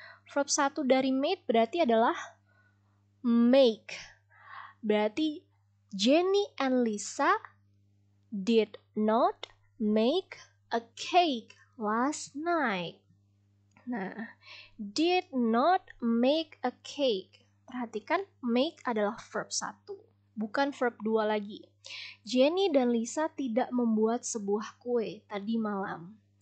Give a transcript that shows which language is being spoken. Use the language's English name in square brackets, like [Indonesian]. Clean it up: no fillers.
[Indonesian] Verb satu dari made berarti adalah make. [English] Berarti Jenny and Lisa did not make a cake last night. Nah, did not make a cake. [Indonesian] Perhatikan, make adalah verb 1, bukan verb 2 lagi. Jenny dan Lisa tidak membuat sebuah kue tadi malam.